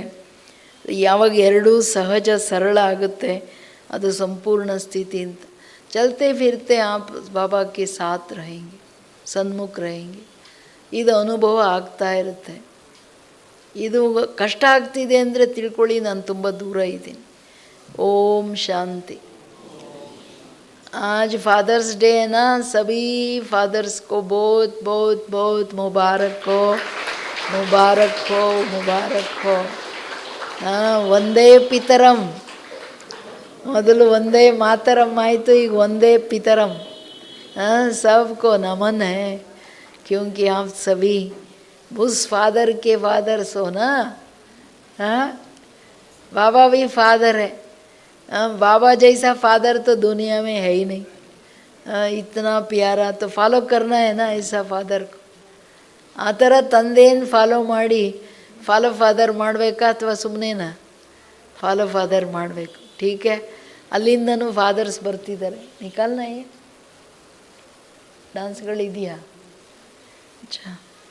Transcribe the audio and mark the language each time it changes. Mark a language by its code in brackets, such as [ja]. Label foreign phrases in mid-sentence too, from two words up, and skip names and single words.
[kn] ಯಾವಾಗ ಎರಡೂ ಸಹಜ ಸರಳ ಆಗುತ್ತೆ ಅದು ಸಂಪೂರ್ಣ ಸ್ಥಿತಿ ಅಂತ. [hi] चलते फिरते आप बाबा के साथ [kn] रहेंगे, ಸನ್ಮುಖ रहेंगे. ಇದು ಅನುಭವ ಆಗ್ತಾ ಇರುತ್ತೆ. ಇದು ಕಷ್ಟ ಆಗ್ತಿದೆ ಅಂದರೆ ತಿಳ್ಕೊಳ್ಳಿ, ನಾನು ತುಂಬ ದೂರ ಇದ್ದೀನಿ. ಓಂ ಶಾಂತಿ. [hi] आज [en] Father's Day [hi] है ना, सभी फादर्स को बहुत बहुत बहुत मुबारक हो, मुबारक हो, मुबारक हो. [sa] ಒಂದೇ ಪಿತರಂ, [kn] ಮೊದಲು [sa] ಒಂದೇ ಮಾತರಂ [kn] ಆಯಿತು, ಈಗ [sa] ಒಂದೇ ಪಿತರಂ. [hi] सबको नमन है क्योंकि आप सभी उस फादर के फादर्स हो ना. बाबा भी फादर है. बाबा जैसा फादर तो दुनिया में है ही नहीं. इतना प्यारा तो फॉलो करना है ना ऐसा फादर को. [kn] ಆ ಥರ ತಂದೆಯನ್ನು ಫಾಲೋ ಮಾಡಿ [en] follow father [kn] ಮಾಡಬೇಕಾ ಅಥವಾ ಸುಮ್ಮನೆನಾ? [en] follow father [kn] ಮಾಡಬೇಕು. ಟೀಕೆ, ಅಲ್ಲಿಂದನೂ ಫಾದರ್ಸ್ ಬರ್ತಿದ್ದಾರೆ. ನಿಕಾಲ್ನ ಡಾನ್ಸ್ಗಳಿದೆಯಾ? ಅಚ್ಚಾ.